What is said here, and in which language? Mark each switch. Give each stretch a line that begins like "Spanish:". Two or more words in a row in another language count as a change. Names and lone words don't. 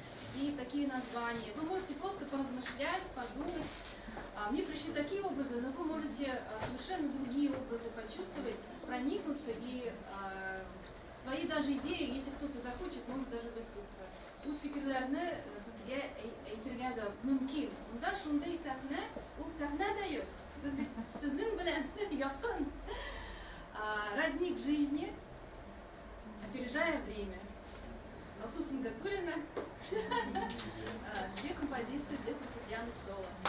Russian: найти такие названия. Вы можете просто поразмышлять, подумать. Мне пришли такие образы, но вы можете совершенно другие образы почувствовать, проникнуться и свои даже идеи, если кто-то захочет, может даже высказаться.
Tatar: Үз фикерләрне безгә әйтергә дә мөмкин. Монда шундый сәхнә, ул сәхнә дә юк. Без бит сезнең белән якын.
Russian: Родник жизни, опережая время. Алсу Гатуллина. Две композиции для фортепиано соло.